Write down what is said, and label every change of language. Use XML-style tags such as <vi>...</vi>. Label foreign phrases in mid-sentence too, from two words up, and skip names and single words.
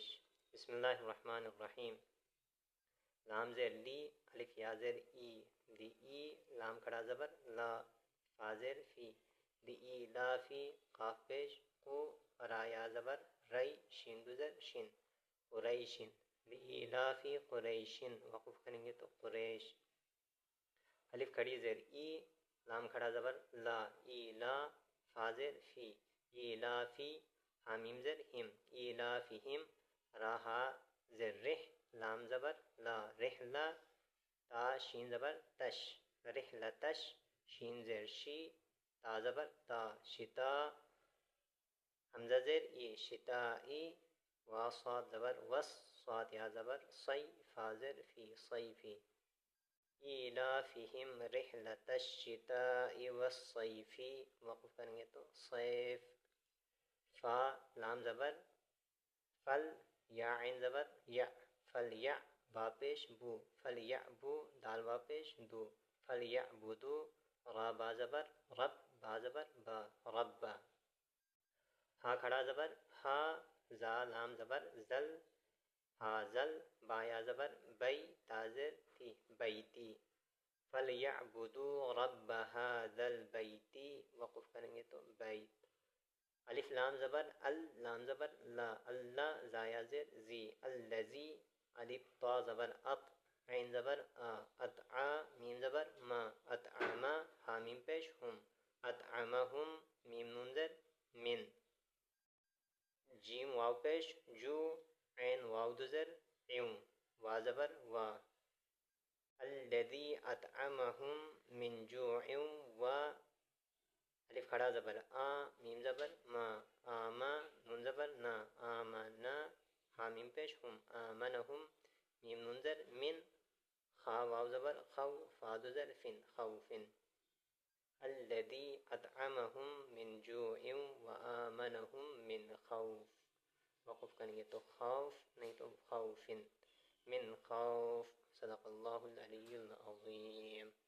<ar>بسم اللہ الرحمن الرحیم۔</ar> <ur>لام زیر لی، الف یا زیر ای، دی ای لام کھڑا زبر لا، فا زیر فی، دی ای لا فی، قاف پیش قو، را یا زبر ری، شین گزر شین، قریشن،</ur> <ar>لإیلاف قریشن،</ar> <ur>وقف کریں گے تو قریش۔ الف کھڑی زیر ای، لام کھڑا زبر لا، ایلا، فا زیر فی، ایلافی، حامیم زیر ہم، ایلافہم، راہا زیر رح، لام زبر لا، رحلہ، تا شین زبر تش، رحلتش، شین زیر شی، تا زبر تا، شتا، حمزہ زیر ای، شتائی، وا صاد زبر وس، صاد یا زبر صی، فا زیر فی، صیفی،</ur> <ar>ایلافہم رحلۃ الشتاء والصیف،</ar> <ur>وقف کریں گے تو صیف۔ فا لام زبر فل، یا عین زبر یا، فلیع، با پیش بو، فلیعبو، دال با پیش دو، فلیعبدو، را با زبر رب، با زبر با، ربا۔ ہا کھڑا زبر ہا، زا لام زبر زل، ہازل، با یا زبر بی، تازر تی، بیتی،</ur> <ar>فلیعبدوا رب هذا البیت،</ar> <ur>وقف کریں گے تو بیت۔ الف لام زبر ال، لام زبر لا، اللہ، زا یا زیر زی، الذی، الف طا زبر اط، عین زبر آ، اطعا، میم زبر ما، اطعما، حامیم پیش ہم، اطعمہم، میم نون زر من، جیم واو پیش جو، عین واو دو زر عیوں، وا زبر وا،</ur> <ar>الذی اطعمہم من جوع</ar> <ur>و، الف کھڑا زبر آ، میم زبر ما، آما، نون زبر نا، آمنا، حامیم پیش ہم، آمنہم، میم نون زر من، خا واو زبر خو، فا دو زر فن، خوفن،</ur> <ar>الذی اطعمہم من جوع و آمنہم من خوف،</ar> <ur>وقف کریں گے تو خوف نہیں تو خوفن،</ur> <ar>من خوف۔ صدق اللہ العلی العظیم۔</ar>